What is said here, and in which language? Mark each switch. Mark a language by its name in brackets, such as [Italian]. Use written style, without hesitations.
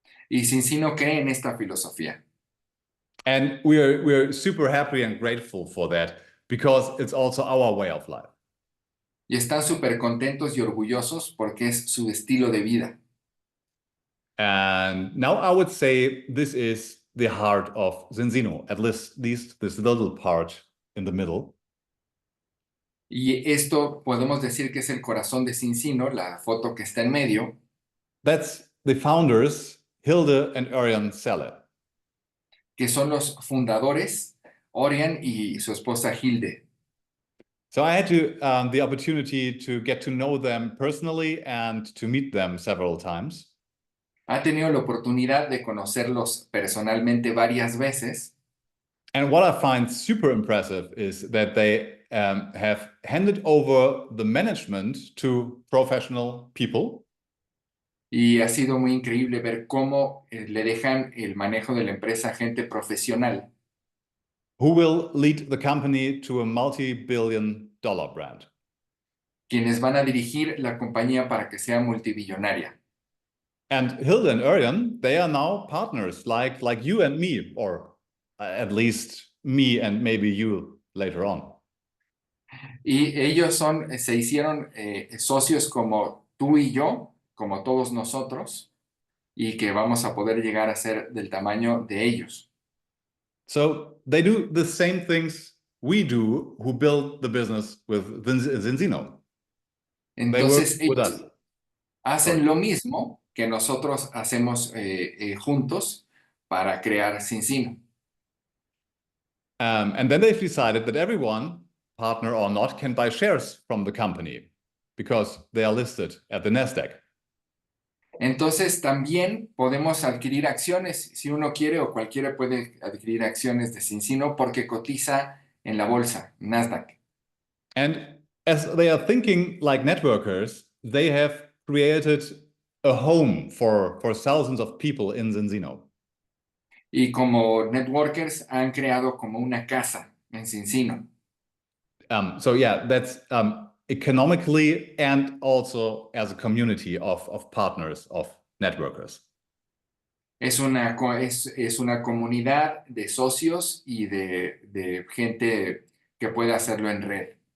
[Spanish] Y Zinzino cree en esta filosofía. [English] And we're super happy and grateful for that because it's also our way of life. [Spanish] Y están súper contentos y orgullosos porque es su estilo de vida. [English] And now I would say this is the heart of Zinzino, at least this little part in the middle. [Spanish] Y esto podemos decir que es el corazón de Zinzino, la foto que está en medio. [English] That's the founders, Hilde and Örjan Selle. [Spanish] Que son los fundadores, Örjan y su esposa Hilde. [English] So I had the opportunity to get to know them personally and to meet them several times. [Spanish] Ha tenido la oportunidad de conocerlos personalmente varias veces. [English] And what I find super impressive is that they have handed over the management to professional people. [Spanish] Y ha sido muy increíble ver cómo le dejan el manejo de la empresa a gente profesional. [English] Who will lead the company to a multi-billion-dollar brand. [Spanish] Quienes van a dirigir la compañía para que sea multibillonaria. [English] And Hilde and Örjan, they are now partners like you and me, or at least me and maybe you later on. [Spanish] Y ellos se hicieron socios como tú y yo, como todos nosotros, y que vamos a poder llegar a ser del tamaño de ellos. [English] So they do the same things we do who build the business with Zinzino. [Spanish] Entonces [English] they work with us. [Spanish] Hacen lo mismo que nosotros hacemos juntos para crear Zinzino. [English] And then they've decided that everyone, partner or not, can buy shares from the company because they are listed at the Nasdaq. [Spanish] Entonces también podemos adquirir acciones, si uno quiere o cualquiera puede adquirir acciones de Zinzino porque cotiza en la bolsa, Nasdaq. [English] And as they are thinking like networkers, they have created a home for thousands of people in Zinzino. [Spanish] Y como networkers han creado como una casa en Zinzino. [English] So yeah, that's economically and also as a community of partners, of networkers. [Spanish] Es una comunidad de socios y de gente que puede hacerlo en red.